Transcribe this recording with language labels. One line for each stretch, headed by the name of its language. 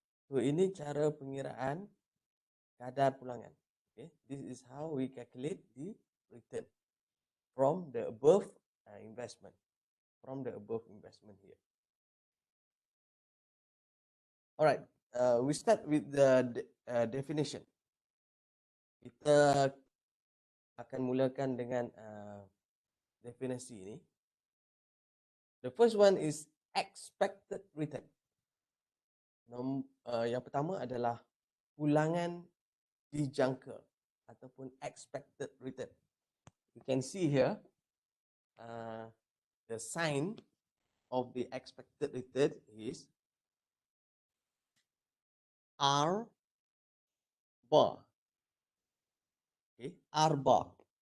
Malay: So ini cara pengiraan kadar pulangan.
English: Okay, this is how we calculate the return from the above investment. From the above investment here. Alright, we start with the definition.
Malay: Kita akan mulakan dengan definisi ini.
English: The first one is expected return.
Malay: Yang pertama adalah pulangan dijangka ataupun expected return.
English: You can see here the sign of the expected return is R bar. Okay, R bar.